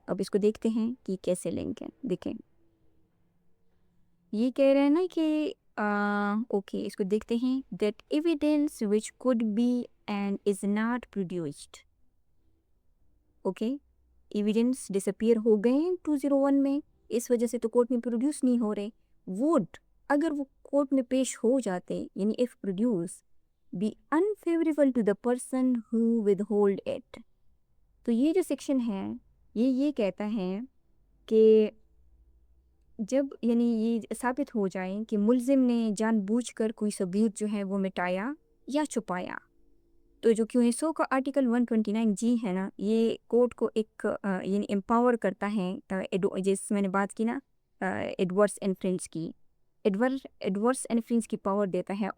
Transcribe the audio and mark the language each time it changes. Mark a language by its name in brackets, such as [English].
[Urdu] اب اس کو دیکھتے ہیں کہ کیسے لنک ہے. دیکھیں یہ کہہ رہے ہیں نا کہ اوکے اس کو دیکھتے ہیں [English] that evidence which could be and is not produced. [Urdu] Okay evidence disappear ہو گئے ہیں 201 میں اس وجہ سے تو کورٹ میں پروڈیوس نہیں ہو رہے. [English] would [Urdu] اگر وہ کورٹ میں پیش ہو جاتے یعنی [English] if produce be unfavorable to the person who withhold it. [Urdu] تو یہ جو سیکشن ہے یہ کہتا ہے کہ جب یعنی یہ ثابت ہو جائے کہ ملزم نے جان بوجھ کر کوئی ثبوت جو ہے وہ مٹایا یا چھپایا تو جو کیو ایس او کا آرٹیکل 129G ہے نا یہ کورٹ کو ایک یعنی امپاور کرتا ہے جس میں نے بات کی نا ایڈورس انفرنس کی ایڈورس انفرنس کی پاور دیتا ہے.